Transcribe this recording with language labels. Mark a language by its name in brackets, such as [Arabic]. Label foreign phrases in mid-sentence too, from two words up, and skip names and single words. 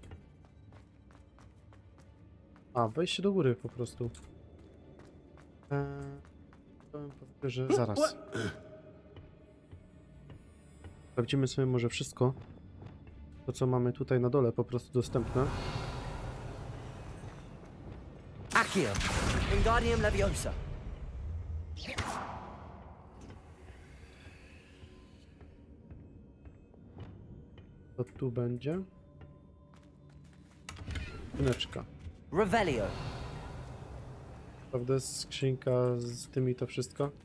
[Polish] A, wejście do góry po prostu. Powiem, że zaraz. Sprawdzimy sobie może wszystko. To, co mamy tutaj na dole, po prostu dostępne. Accio. Wingardium Leviosa. To tu będzie. Skrzyneczka. Revelio. Prawda, skrzynka z tymi to wszystko.